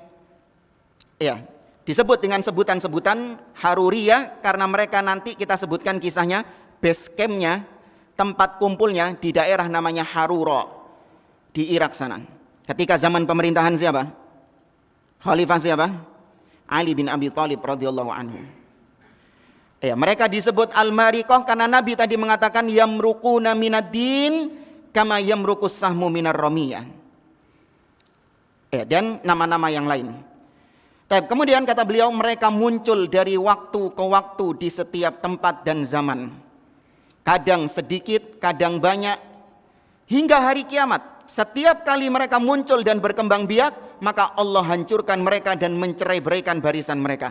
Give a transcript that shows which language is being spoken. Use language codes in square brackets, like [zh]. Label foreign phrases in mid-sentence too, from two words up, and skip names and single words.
[id] Disebut dengan sebutan-sebutan Haruriyah karena mereka nanti kita sebutkan kisahnya, [en] base campnya, [id] tempat kumpulnya di daerah namanya Harura di Irak sana. Ketika zaman pemerintahan siapa? Khalifah siapa? Ali bin Abi Thalib [ar] رضي الله عنه. [id] Mereka disebut Al-Mariqah karena Nabi tadi mengatakan [ar] يمرقون من الدين كما يمرق السهم من الرمية. [id] Dan nama-nama yang lain. Kemudian kata beliau, mereka muncul dari waktu ke waktu di setiap tempat dan zaman. Kadang sedikit, kadang banyak, hingga hari kiamat. Setiap kali mereka muncul dan berkembang biak, maka Allah hancurkan mereka dan mencerai-beraikan barisan mereka.